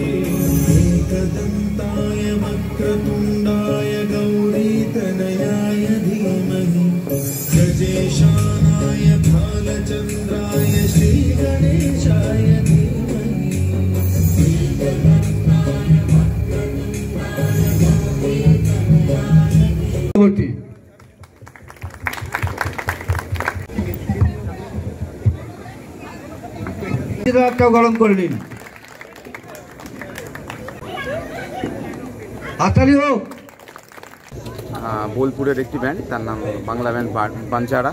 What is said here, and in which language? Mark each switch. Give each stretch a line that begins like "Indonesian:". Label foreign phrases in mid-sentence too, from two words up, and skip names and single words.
Sanskrit: एकदन्ताय वक्रतुण्डाय गौरीतनयाय धीमहि। गजेशानाय भालचन्द्राय श्रीगणेशाय धीमहि। एकदन्ताय वक्रतुण्डाय गौरीतनयाय धीमहि।
Bangla: গরম করে নিন, হাততালি হোক। বোলপুরের একটি ব্যান্ড, তার নাম বাংলা ব্যান্ড বাঞ্চারা।